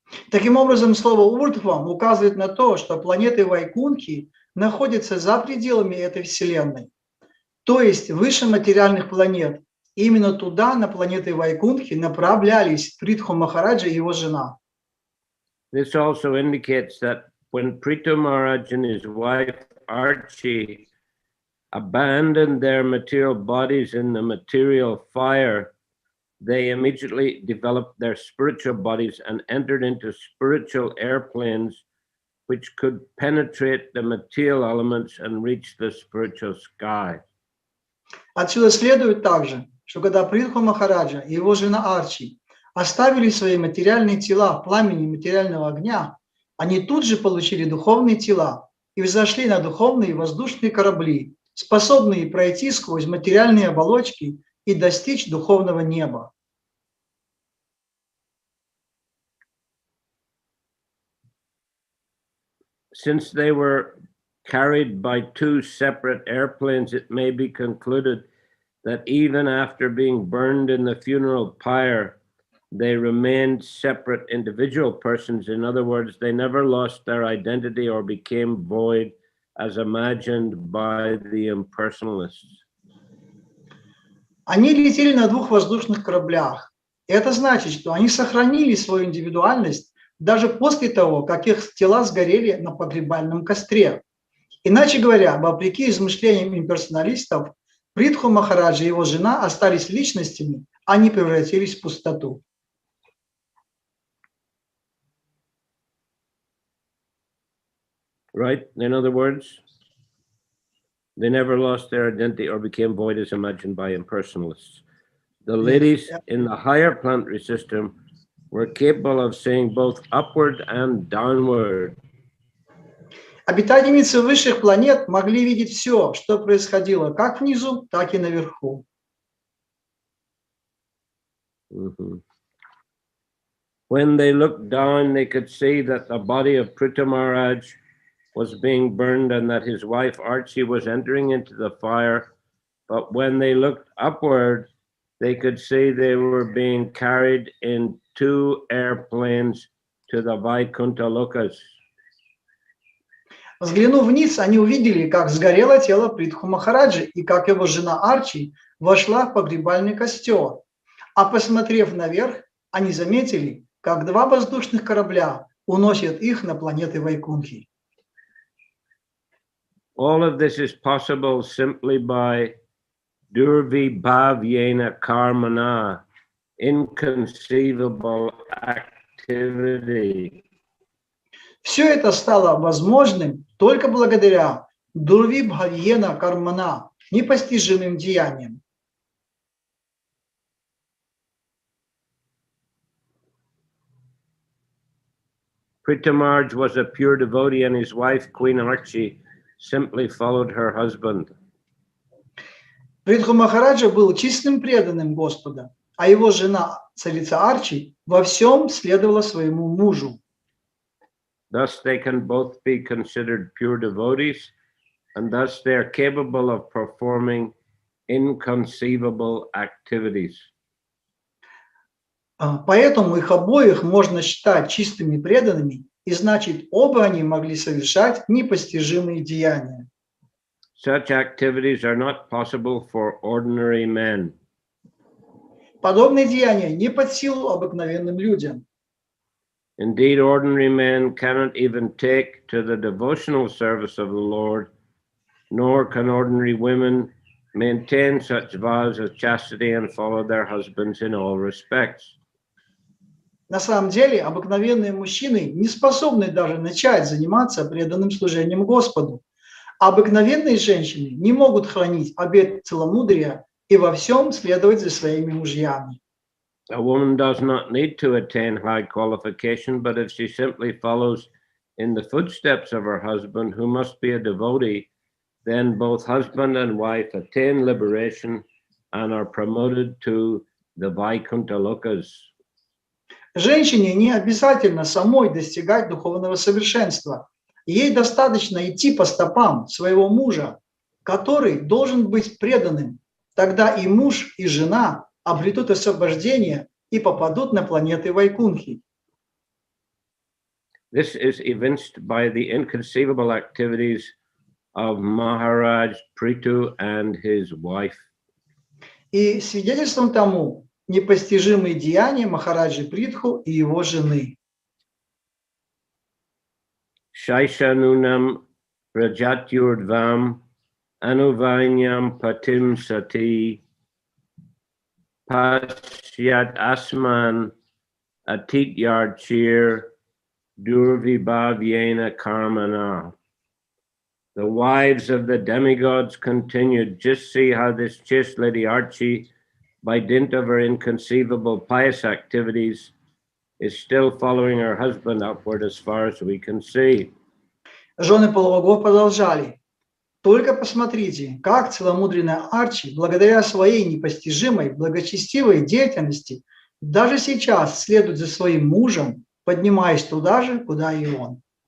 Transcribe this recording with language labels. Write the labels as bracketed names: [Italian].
[Russian] Таким образом, слово «урдхвам» указывает на то, что планеты Вайкунхи находятся за пределами этой Вселенной, то есть выше материальных планет. Именно туда, на планеты Вайкунхи, направлялись Притху Махараджа и его жена. [English] This also indicates that when Prитhu Maharaj and his wife Archie abandoned their material bodies in the material fire, they immediately developed their spiritual bodies and entered into spiritual airplanes which could penetrate the material elements and reach the spiritual sky. [Russian] Отсюда следует также, что когда Притху Махараджа и его жена Арчи оставили свои материальные тела в пламени материального огня, они тут же получили духовные тела и взошли на духовные воздушные корабли, способные пройти сквозь материальные оболочки и достичь духовного неба. [English] Since they were carried by two separate airplanes, it may be concluded that even after being burned in the funeral pyre, they remained separate individual persons. In other words, they never lost their identity or became void as imagined by the impersonalists. [Russian] Они летели на двух воздушных кораблях. Это значит, что они сохранили свою индивидуальность даже после того, как их тела сгорели на погребальном костре. Иначе говоря, вопреки измышлениям имперсоналистов, Притху Махараджа и его жена остались личностями, а не превратились в пустоту. [English] Right? In other words, They never lost their identity or became void as imagined by impersonalists. The ladies in the higher planetary system were capable of seeing both upward and downward. [Russian] Обитательницы высших планет могли видеть все, что происходило как внизу, так и наверху. [English] When they looked down, they could see that the body of Prithu Maharaj was being burned and that his wife Archie was entering into the fire. But when they looked upward, they could see they were being carried in 2 airplanes to the Vaikuntha Lokas. [Russian] Взглянув вниз, они увидели, как сгорело тело Притху Махараджи и как его жена Арчи вошла в погребальный костер. А посмотрев наверх, они заметили, как 2 воздушных корабля уносят их на планеты Вайкунхи. [English] All of this is possible simply by [Sanskrit] durvibhavyena karmana, [English] inconceivable activity. [Russian] Все это стало возможным только благодаря [Sanskrit] дурвибхавьена кармана, [Russian] непостижимым деяниям. [English] Prithu Maharaj was a pure devotee and his wife, Queen Archie, simply followed her husband. [Russian] Притху Махараджа был чистым преданным Господа, а его жена, царица Арчи, во всем следовала своему мужу. [English] Thus they can both be considered pure devotees, and thus they are capable of performing inconceivable activities. [Russian] Поэтому их обоих можно считать чистыми преданными, и значит, оба они могли совершать непостижимые деяния. [English] Such activities are not possible for ordinary men. [Russian] Подобные деяния не под силу обыкновенным людям. [English] Indeed, ordinary men cannot even take to the devotional service of the Lord, nor can ordinary women maintain such vows of chastity and follow their husbands in all respects. [Russian] На самом деле, обыкновенные мужчины не способны даже начать заниматься преданным служением Господу. А обыкновенные женщины не могут хранить обет целомудрия и во всем следовать за своими мужьями. [English] A woman does not need to attain high qualification, but if she simply follows in the footsteps of her husband, who must be a devotee, then both husband and wife attain liberation and are promoted to the Vaikuntha Lokas. [Russian] Женщине не обязательно самой достигать духовного совершенства. Ей достаточно идти по стопам своего мужа, который должен быть преданным. Тогда и муж, и жена обретут освобождение и попадут на планеты Вайкунхи. [English] This is evinced by the inconceivable activities of Maharaj Prитху and his wife. [Russian] И свидетельством тому непостижимые деяния Махараджи Притху и его жены. [Sanskrit] Shaishanunam Rajatyurdvam Anuvanyam Patim Sati Pasyat Asman Atityarchir Durvibhavyena Karmana. [English] The wives of the demigods continued. Just see how this chaste lady Archie, by dint of her inconceivable pious activities, is still following her husband upward as far as we can see. [Russian] Жены полубогов продолжали. Только посмотрите, как целомудренная Арчи, благодаря своей непостижимой, благочестивой деятельности, даже сейчас следует за своим мужем, поднимаясь туда же, куда и он.